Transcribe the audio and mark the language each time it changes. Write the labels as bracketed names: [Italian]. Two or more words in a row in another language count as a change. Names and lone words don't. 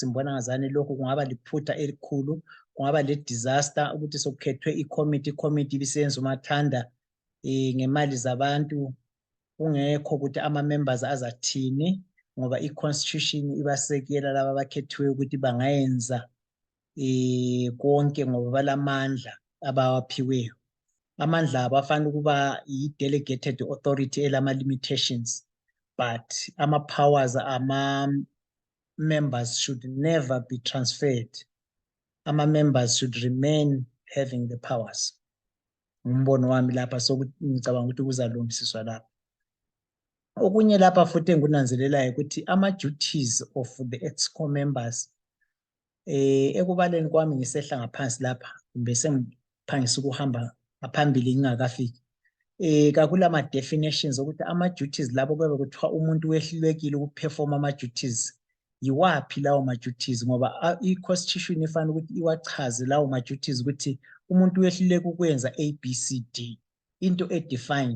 [North Ndebele] Ngibona ngazani lokhu kungaba liphutha elikhulu, kungaba le-disaster ukuthi sokukhethwe i-committee ibisenza umathanda ngemali zabantu, kungekho ukuthi ama-members azathini, ngoba i-constitution ibasekela laba abakhethiweyo ukuthi bangayenza konke ngoba balamandla abawaphiweyo. Amandla abafana ukuba yi- [English] delegated authority [North Ndebele] elama-limitations, but ama-powers ama-members [English] should never be transferred. Ama-members should remain having the powers. [North Ndebele] Umbono wami lapha, so ngicabanga ukuthi kuzalungisiswa lapha. Okunye lapha futhi engunanzelelayo ukuthi ama-duties [English] of the exco members, [North Ndebele] ekubaleni kwami ngisehla ngaphansi lapha, kumbe sengiphangisa ukuhamba ngaphambili ngingakafiki, kakulama definitions ukuthi ama-duties labo kube kuthiwa umuntu wehlulekile ukuperform ama-duties, yiwaphi lawo ma-duties, ngoba i-constitution ifana ukuthi iwachaze lawo ma-duties ukuthi umuntu wehluleka ukwenza ABCD, into e-defined.